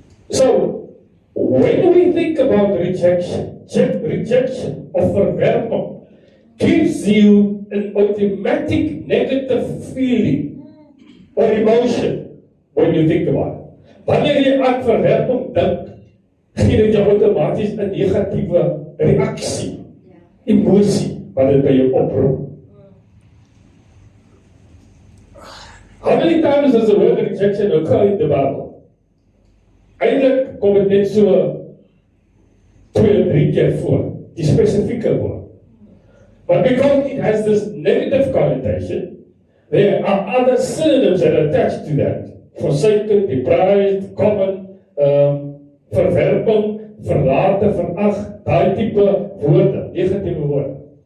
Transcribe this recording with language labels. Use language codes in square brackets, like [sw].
[en] So when we think about rejection of verwerping gives you an automatic negative feeling or emotion when you think about it. [af] Wanneer jy aan verwerping dink, gee dit jou outomaties 'n negatiewe reaksie, emosie wat dit by jou oproep. [en] How many times does the word rejection occur in the Bible? [af] Eintlik kom dit net so 2-3 keer voor, die spesifieke woord. [en] But because it has this negative connotation, there are other synonyms that are attached to that. Forsaken, deprived, common, [af] verwerping, verlate, verag, daai tipe woorde, negatiewe woorde.